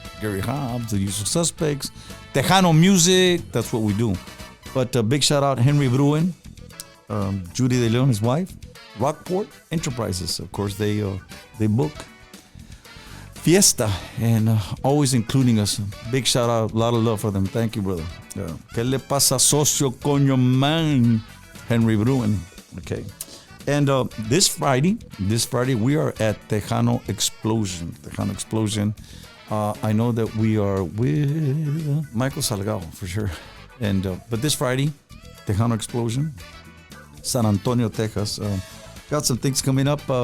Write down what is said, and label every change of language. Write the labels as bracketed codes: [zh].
[en] Gary Hobbs, The Usual Suspects, Tejano Music, that's what we do. But a big shout out Henry Bruin, Judy De Leon, his wife, Rockport Enterprises, of course, they book Fiesta and always including us. Big shout out, a lot of love for them. Thank you, brother. [es] ¿Qué le pasa, socio, coño, man? [en] Henry Bruin. Okay. And this Friday, we are at Tejano Explosion. I know that we are with Michael Salgado for sure. And but this Friday, Tejano Explosion, San Antonio, Texas. Got some things coming up.